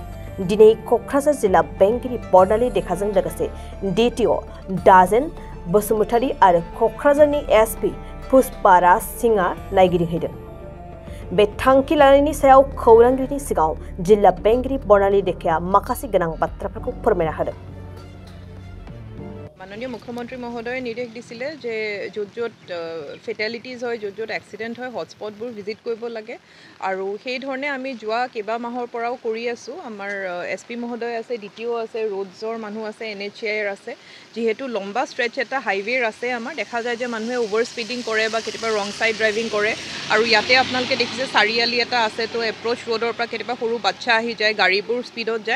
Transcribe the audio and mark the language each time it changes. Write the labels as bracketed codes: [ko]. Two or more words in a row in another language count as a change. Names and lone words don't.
[brx] दिनै क'क्राझार जिल्ला बेंगिरि बर्नाली देखाजों लोगोसे DTO दाजेन बसुमतारी आरो क'क्राझारनि SP पुष्पाराज सिंहआ नायगिदिंहैदों। बे थांखि लानायनि सायाव खौरांगिरिनि सिगाङाव जिल्ला बेंगिरि बर्नाली देखाया माखासे गोनां बाथ्राफोरखौ फोरमायना होदों। [as] মাননীয় মুখ্যমন্ত্ৰী মহোদয় নিৰ্দেশ দিছিলে যে য'ত ফেটালিটিজ হয় য'ত এক্সিডেণ্ট হয় হটস্পটবোৰ ভিজিট কৰিব লাগে আৰু সেই ধৰণে আমি যোৱা কেইবা মাহৰ পৰাও কৰি আছোঁ। আমাৰ SP মহোদয় আছে, DTO আছে, ৰোডছৰ মানুহ আছে, NHAৰ আছে। যিহেতু লম্বা ষ্ট্ৰেচ এটা হাইৱেৰ আছে, আমাৰ দেখা যায় যে মানুহে [en] over speeding [as] কৰে বা কেতিয়াবা [en] wrong side driving [as] কৰে আৰু ইয়াতে আপোনালোকে দেখিছে চাৰিআলি এটা আছে, তো এপ্ৰ'চ ৰোডৰ পৰা কেতিয়াবা সৰু বাচ্চা আহি যায়, গাড়ীবোৰ স্পীডত যায়।